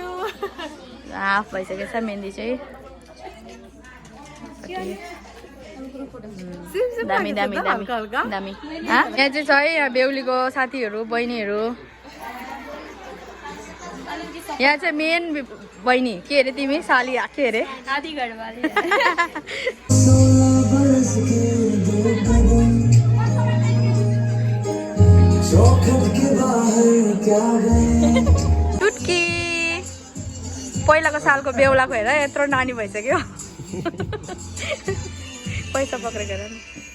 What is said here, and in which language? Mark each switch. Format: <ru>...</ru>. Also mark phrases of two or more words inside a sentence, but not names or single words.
<ne>हाफ भइसकेको छ मेहन्दी चाहिँ। दामी दामी दामी दामी। यहाँ चाहिँ छ है यहाँ बेहुलीको साथीहरू बहिनीहरू। यहाँ चाहिँ मेन बहिनी के अरे तिमी साली के अरे</ne> <hi>आधी घरवाली।</hi> <ne>टुटकी पहिलाको सालको बेहुलाको हेर यत्रो नानी भइसक्यो। पैसा पक्रेको हेर नि।</ne>